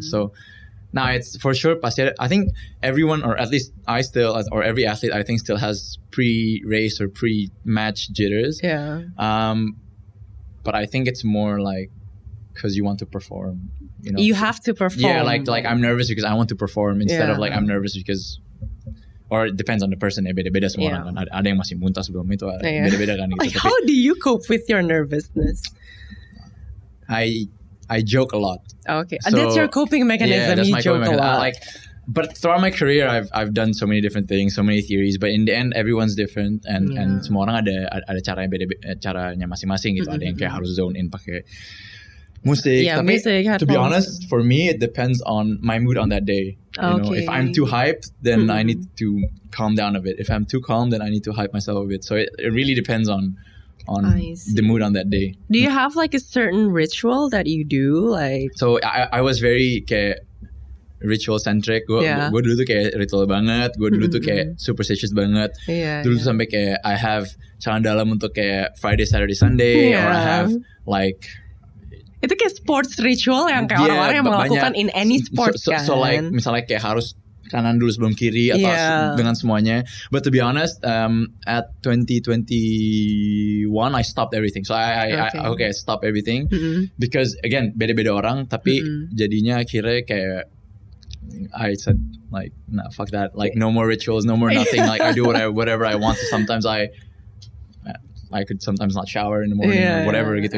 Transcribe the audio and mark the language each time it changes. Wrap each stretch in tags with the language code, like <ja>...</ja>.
<en>So now it's for sure pasti I think everyone, or at least I still, or every athlete I think still has pre-race or pre-match jitters. But I think it's more like because you want to perform. You have to perform. Yeah, like I'm nervous because I want to perform instead of like I'm nervous because, or it depends on the person ya,</en> <id>beda-beda semua orang kan. Ada yang masih muntah sebelum itu, beda-beda kan gitu.</id> <en>Like how do you cope with your nervousness? I joke a lot. Okay, so, that's your coping mechanism. Yeah, that's you my joke coping a lot. But throughout my career, I've done so many different things, so many theories. But in the end, everyone's different, and</en> <id>semua orang ada caranya caranya masing-masing gitu. Ada yang kayak harus zone in pakai musik. Tapi</id> <en>to be honest, for me, it depends on my mood on that day. You know, if I'm too hyped, then I need to calm down a bit. If I'm too calm, then I need to hype myself a bit. So it really depends on the mood on that day. Do you have like a certain ritual that you do? Like, so I was very kayak ritual centric.</en> <id>Gue dulu tuh kayak ritual banget. Gue dulu tuh kayak superstitious banget. Dulu tuh sampai kayak</id> <en>I have</en> <id>celana dalam untuk kayak Friday, Saturday, Sunday,</id> <en>or I have like.</en> <id>Itu kayak sports ritual yang kayak orang-orang yang melakukan</id> <en>in any sport</en> <id>kan.</id> <en>So like</en> <id>misalnya kayak harus kanan dulu sebelum kiri atau dengan semuanya.</id> <en>But to be honest, at 2021 I stopped everything. So I stop everything because again</en> <id>beda-beda orang. Tapi jadinya akhirnya kayak</id> <en>I said like nah fuck that. Like no more rituals, no more nothing. Like I do whatever I want. So sometimes I could sometimes not shower in the morning or whatever gitu.</en>